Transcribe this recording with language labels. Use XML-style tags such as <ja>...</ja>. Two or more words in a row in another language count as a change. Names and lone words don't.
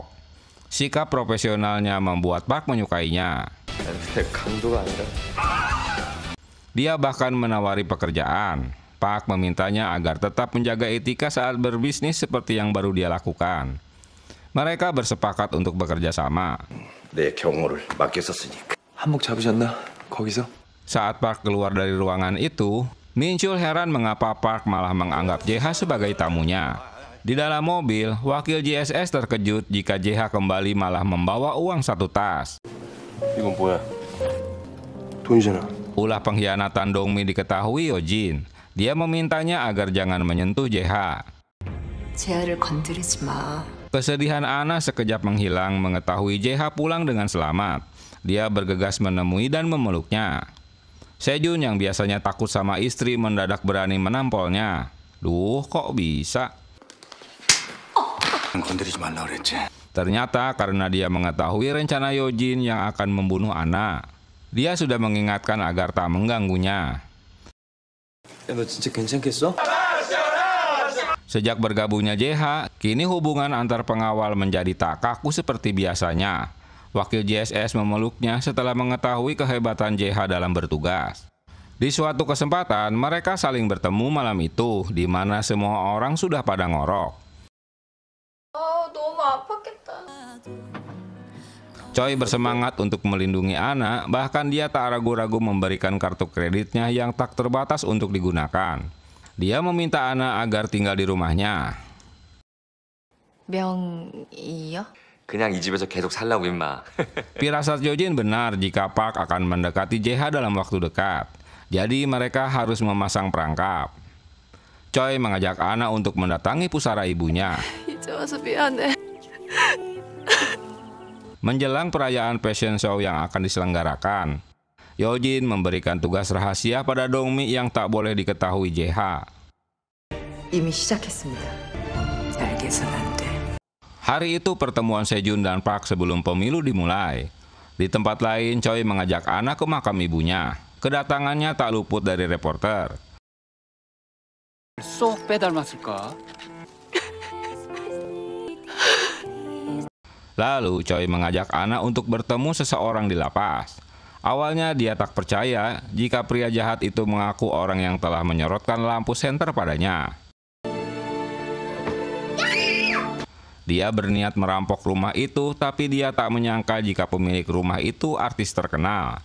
<id>Sikap profesionalnya membuat Park menyukainya. Dia bahkan menawari pekerjaan. Park memintanya agar tetap menjaga etika saat berbisnis seperti yang baru dia lakukan. Mereka bersepakat untuk bekerja sama.</id> <ko>내 경호를 맡겼었으니까. 한몫 잡으셨나? 거기서?</ko> <id>Saat Park keluar dari ruangan itu, Minchul heran mengapa Park malah menganggap JH sebagai tamunya. Di dalam mobil, wakil JSS terkejut jika JH kembali malah membawa uang 1 tas.</id> <ko>이건 뭐야? 돈이잖아.</ko> <id>Ulah pengkhianatan Dongmi diketahui Yojin. Dia memintanya agar jangan menyentuh JH.</id> <ko>재하를 건드리지 마.</ko> <id>Kesedihan Anna sekejap menghilang mengetahui JH pulang dengan selamat. Dia bergegas menemui dan memeluknya. Sejun yang biasanya takut sama istri mendadak berani menampolnya. Duh, kok bisa?</id> <ko>건드리지 말라 그랬지.</ko> <id>Ternyata karena dia mengetahui rencana Yojin yang akan membunuh Anna. Dia sudah mengingatkan agar tak mengganggunya.</id> <ko>너 진짜 괜찮겠어?</ko> <id>Sejak bergabungnya JH, kini hubungan antar pengawal menjadi tak kaku seperti biasanya. Wakil JSS memeluknya setelah mengetahui kehebatan JH dalam bertugas. Di suatu kesempatan, mereka saling bertemu malam itu, di mana semua orang sudah pada ngorok.</id> <ko>너무 아팠겠다.</ko> <id>Choi bersemangat untuk melindungi Anna, bahkan dia tak ragu-ragu memberikan kartu kreditnya yang tak terbatas untuk digunakan. Dia meminta Anna agar tinggal di rumahnya.</id> <ko>명이요? 그냥 이 집에서 계속 살라고 임마.</ko> <id>Firasat Yojin benar jika Park akan mendekati JH dalam waktu dekat. Jadi mereka harus memasang perangkap. Choi mengajak Anna untuk mendatangi pusara ibunya.</id> <ko>이제 와서 미안해.</ko> <id>Menjelang perayaan</id> <en>fashion show</en> <id>yang akan diselenggarakan, Yojin memberikan tugas rahasia pada Dongmi yang tak boleh diketahui JH.</id> <ko>이미 시작했습니다. 잘 개선 안 돼.</ko> <id>Hari itu pertemuan Sejun dan Park sebelum pemilu dimulai. Di tempat lain, Choi mengajak Anna ke makam ibunya. Kedatangannya tak luput dari reporter.</id> <ko>쏙 빼닮았을까?</ko> <id>Lalu Choi mengajak Anna untuk bertemu seseorang di lapas. Awalnya dia tak percaya jika pria jahat itu mengaku orang yang telah menyorotkan lampu senter padanya. Dia berniat merampok rumah itu, tapi dia tak menyangka jika pemilik rumah itu artis terkenal.</id>